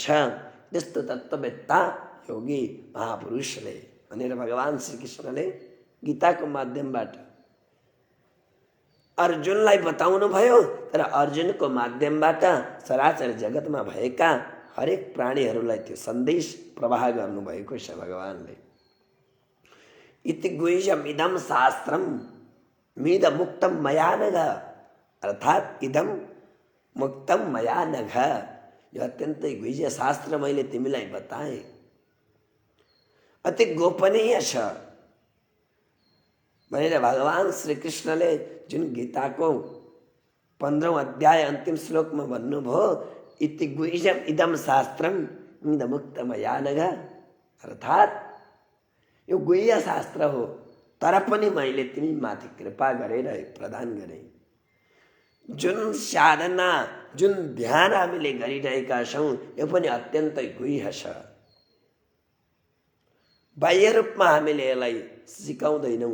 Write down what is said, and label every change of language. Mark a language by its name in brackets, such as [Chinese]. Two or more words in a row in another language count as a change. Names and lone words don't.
[Nepali] त्यस्तो तत्त्ववेत्ता योगी महापुरुषले भनेर भगवान् श्रीकृष्णले गीताको माध्यमबाट अर्जुनलाई बताउनु भयो। तर अर्जुनको माध्यमबाट चराचर जगतमा भएका हरेक प्राणीहरूलाई त्यो सन्देश प्रवाह गर्नुभएको छ भगवानले। [Sanskrit] इति गुह्यम् इदं शास्त्रम मिद मुक्तम मया नघ, अर्थात् इदं मुक्तम मया नघ, [Nepali] यो अत्यन्तै गुह्य शास्त्र मैले तिमीलाई बताएँ, अति गोपनीय छ भनेर भगवान् श्रीकृष्णले जुन गीताको 15औं अध्याय अन्तिम श्लोकमा भन्नुभयो, [Sanskrit] इति गुह्यम् इदं शास्त्रम मिद मुक्तम मया नघ, [Nepali] अर्थात् यो गुह्य शास्त्र हो, तर पनि मैले तिमी माथि कृपा गरेर प्रदान गरेँ। जुन साधना, जुन ध्यान हामीले गरिरहेका छौँ, यो पनि अत्यन्तै गुह्य छ। बाह्य रूपमा हामीले यसलाई सिकाउँदैनौँ।